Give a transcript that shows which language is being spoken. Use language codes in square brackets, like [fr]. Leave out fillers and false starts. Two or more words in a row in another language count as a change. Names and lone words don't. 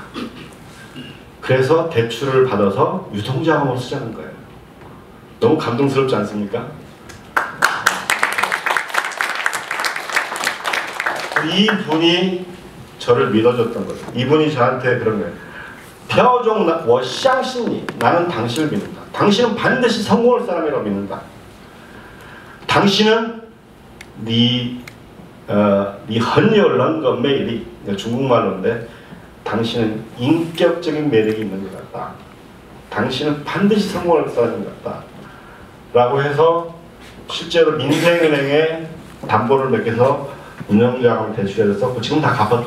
[ko] 그래서 대출을 받아서 유동자금으로 쓰자는 거예요. 너무 감동스럽지 않습니까? 이분이 저를 믿어줬던 거죠. 이분이 저한테 그런 거예요. [zh] 표정 我相信你. [ko] 나는 당신을 믿는다. 당신은 반드시 성공할 사람이라고 믿는다. 당신은 네 [zh] 很有人的魅力. [ko] 중국말로인데 당신은 인격적인 매력이 있는 것 같다. 당신은 반드시 성공할 사람인 것 같다. 라고 해서 실제로 민생은행에 담보를 맡겨서 운영자금을 대출해서 썼고 지금 다 갚았죠.